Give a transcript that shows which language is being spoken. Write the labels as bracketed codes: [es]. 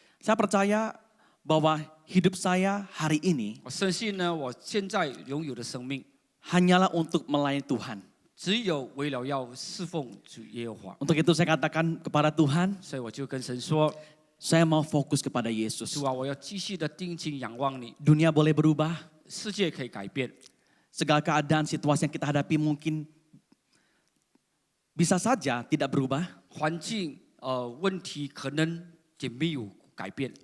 [id] Saya percaya bahwa hidup saya hari ini [zh] 我深信呢，我现在拥有的生命， [id] hanyalah untuk melayani Tuhan. [zh] 只有为了要侍奉主耶和华， [id] Untuk itu saya katakan kepada Tuhan, [zh] 所以我就跟神说， [id] saya mau fokus kepada Yesus. [zh] 主啊，我要继续的定睛仰望你， [id] Dunia boleh berubah, [zh] 世界可以改变， [id] segala keadaan situasi yang kita hadapi mungkin bisa saja tidak berubah, [zh] 环境问题可能也没有改变，